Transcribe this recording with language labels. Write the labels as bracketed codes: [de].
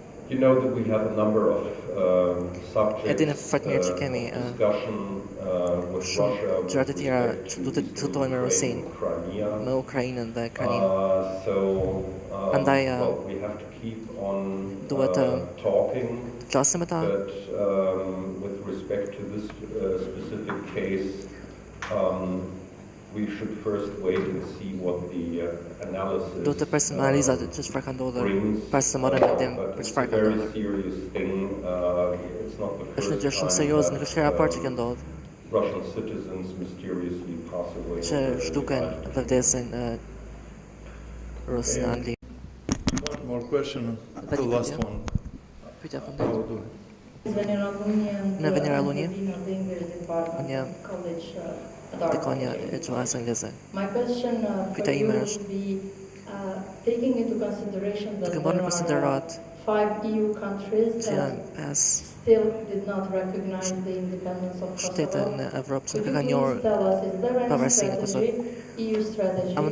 [en] You know that we have a number of subjects discussion with Russia, [sq] gjërat e tjera që duhet të diskutojmë me Rusinë, me Ukrainën dhe Krajinin. Prandaj [en] we have to keep on [sq] duhet të [en] talking, [sq] flasim me ta. [en] but with respect to this specific case, we should first wait and see what the analysis [sq] Do të presim analizat që çfarë ka ndodhur, para se të marrim vendim për çfarë ka ndodhur. Është një gjë shumë serioze, nuk është hera e parë që ka ndodhur. [en] Russian citizens mysteriously pass away. [sq] Që zhduken dhe vdesin Rusë në Angli. [en] One more question, the last one. [sq] Pyetja e fundit. Në Venera Luni, unë jam dekonja e gjuhës angleze. Pyetja ime është, duke marrë në konsiderat që janë 5 shtete në Evropë që nuk e kanë njohur pavarësinë e Kosovës.